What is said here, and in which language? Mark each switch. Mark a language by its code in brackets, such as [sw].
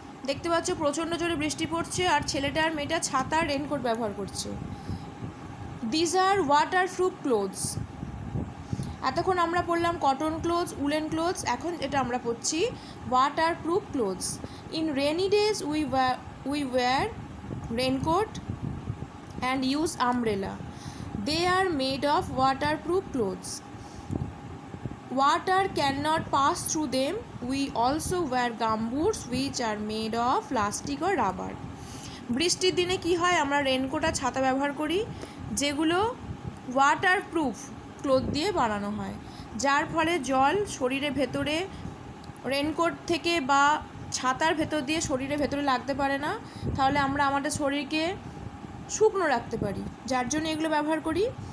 [bn] দেখতে পাচ্ছ প্রচণ্ড জোরে বৃষ্টি পড়ছে আর ছেলেটা আর মেয়েটা ছাতা রেনকোট ব্যবহার করছে। [en] These are waterproof clothes. [bn] এতক্ষণ আমরা পড়লাম কটন ক্লোথস, উলেন ক্লোথস, এখন এটা আমরা পড়ছি waterproof clothes. [en] In rainy days we wear raincoat and use umbrella. They are made of waterproof clothes. Water cannot pass through them. We also wear gumboots which are made of plastic or rubber. [bn] বৃষ্টির দিনে কি হয়, আমরা raincoat আর ছাতা ব্যবহার করি, যেগুলো waterproof cloth দিয়ে বানানো হয়, যার ফলে জল শরীরের ভেতরে রেনকোট থেকে বা ছাতার ভেতর দিয়ে শরীরের ভেতরে লাগতে পারে না, তাহলে আমরা আমাদের শরীরকে শুকনো রাখতে পারি, যার জন্য এগুলো ব্যবহার করি।